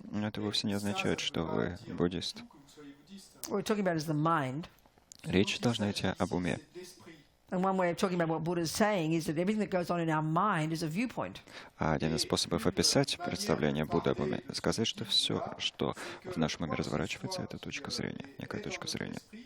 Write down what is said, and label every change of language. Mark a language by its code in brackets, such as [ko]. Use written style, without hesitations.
[ru] Но это вовсе не означает, что вы буддист. [en] What we're talking about is the mind. [ru] Речь должна идти об уме. [en] And one way of talking about what Buddha is saying is that everything that goes on in our mind is a viewpoint. [ru] Один из способов описать представление Будды об уме — сказать, что все, что в нашем уме разворачивается, это точка зрения, некая точка зрения.